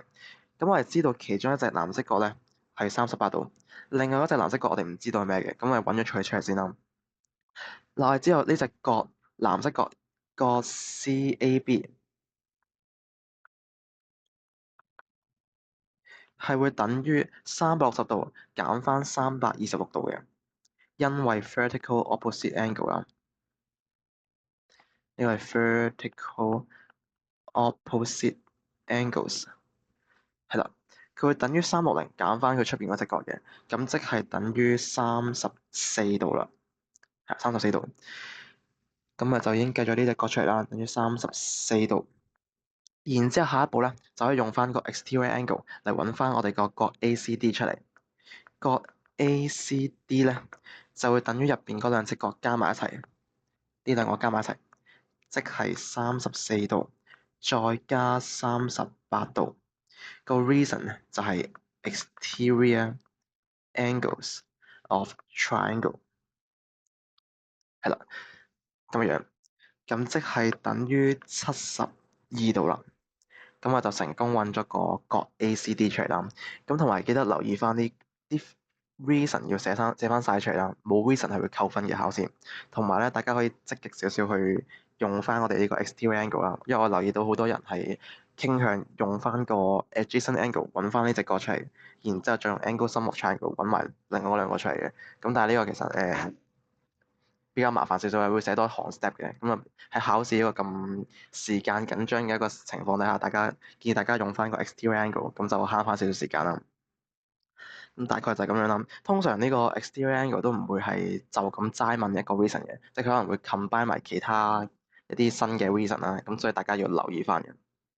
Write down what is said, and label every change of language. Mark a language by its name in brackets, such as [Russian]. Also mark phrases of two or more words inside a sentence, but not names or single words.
[Cantonese] 咁我哋知道其中一隻藍色角咧係38度，另外一隻藍色角我哋唔知道係咩嘅，咁我哋揾咗佢出嚟先啦。嗱，我哋知道呢隻角藍色角個 CAB 係會等於360度減翻326度嘅，因為 [English] vertical opposite angle [Cantonese] 啦，呢個係 [English] vertical opposite angles [Cantonese] 係啦，佢會等於360減翻佢出邊嗰隻角嘅，咁即係等於34度啦，係34度。咁啊就已經計咗呢隻角出嚟啦，等於34度。然之後下一步咧，就可以用翻個 [English] exterior angle [Cantonese] 嚟揾翻我哋個角 ACD 出嚟。角 ACD 咧就會等於入邊嗰兩隻角加埋一齊，呢兩個加埋一齊，即係34度再加38度。個 reason 咧就係 [English] exterior angles of triangle [Cantonese] 係啦，咁樣，咁即係等於72度啦。咁我就成功揾咗個角 ACD 出嚟啦。咁同埋記得留意翻啲 reason 要寫翻晒出嚟啦。冇 reason 係會扣分嘅考試。同埋咧，大家可以積極少少去用翻我哋呢個 [English] exterior angle [Cantonese] 啦。因為我留意到好多人係傾向用翻個 [English] adjacent angle [Cantonese] 揾翻呢隻角出嚟，然之後再用 [English] angle sum of triangle [Cantonese] 揾埋另外嗰兩個出嚟嘅。咁但係呢個其實比較麻煩少少，係會寫多一行 step 嘅。咁啊喺考試一個咁時間緊張嘅一個情況底下，建議大家用翻個 [English] exterior angle， [Cantonese] 咁就慳翻少少時間啦。咁大概就係咁樣啦。通常呢個 [English] exterior angle [Cantonese] 都唔會係就咁齋問一個 reason 嘅，即係佢可能會 combine 埋其他一啲新嘅 reason 啦。咁所以大家要留意翻嘅。